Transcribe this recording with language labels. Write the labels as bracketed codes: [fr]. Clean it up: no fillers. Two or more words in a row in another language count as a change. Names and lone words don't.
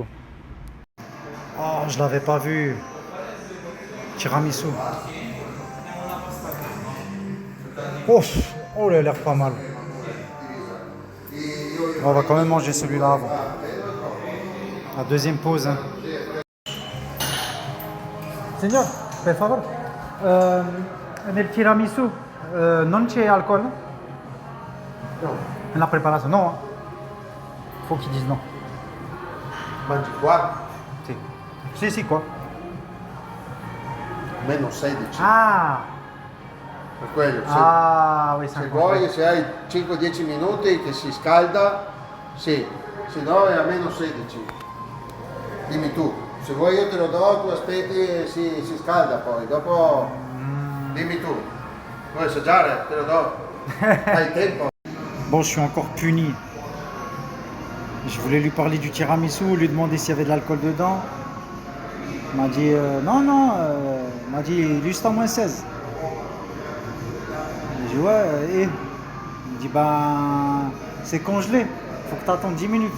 [fr] Oh, je l'avais pas vu. Tiramisu. Oh, oh, il a l'air pas mal. On va quand même manger celui-là avant. La deuxième pause. Hein. [it] Signor, per favore, nel tiramisu non c'è alcol? No. Nella preparazione? No. [fr] Faut qu'ils disent non. [it] Mangi qua? Sì. Sì, sì, qua. Meno 16. Ah! Per quello. [fr] Ah, oui, [it] Se vuoi, se hai 5-10 minuti che si scalda, sì. Se no è a meno 16. Dimmi tu. Se vuoi io te lo do, tu aspetti e si scalda poi. Dopo dimmi tu. Vuoi assaggiare? Te lo do. Hai tempo. [fr] Bon, je suis encore puni. Je voulais lui parler du tiramisu, lui demander s'il y avait de l'alcool dedans. Il m'a dit non, non. Il m'a dit juste à moins 16. J'ai dit ouais, et il me dit ben c'est congelé, faut que tu attendes 10 minutes.